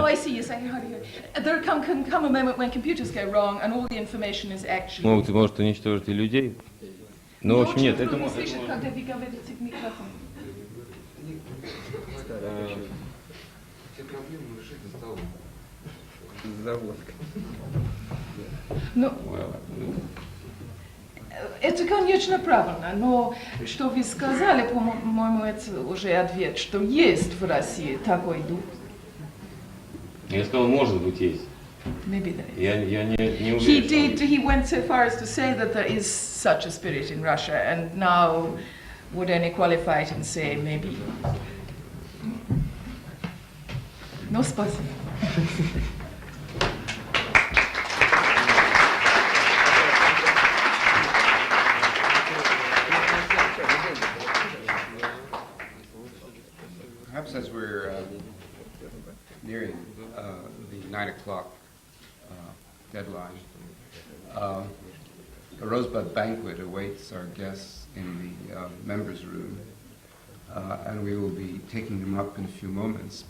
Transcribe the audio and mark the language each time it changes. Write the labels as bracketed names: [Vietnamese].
[English] I see. You're saying, how do you... There can come a moment when computers go wrong and all the information is actually... [Russian] Может уничтожить и людей. Но, в общем, нет, это может... Когда вы говорите в микрофон. Все проблемы решить за столом. Заводка. Ну, это, конечно, правильно, но что вы сказали, по-моему, это уже ответ, что есть в России такой дух. Я сказал, может быть, есть. [English] Maybe there is. [Russian] Я не уверен. [English] He went so far as to say that there is such a spirit in Russia, and now would only qualify it and say maybe. No, [Russian] спасибо. [English] Perhaps as we're nearing the 9 o'clock deadline, a rosebud banquet awaits our guests in the members' room, and we will be taking them up in a few moments.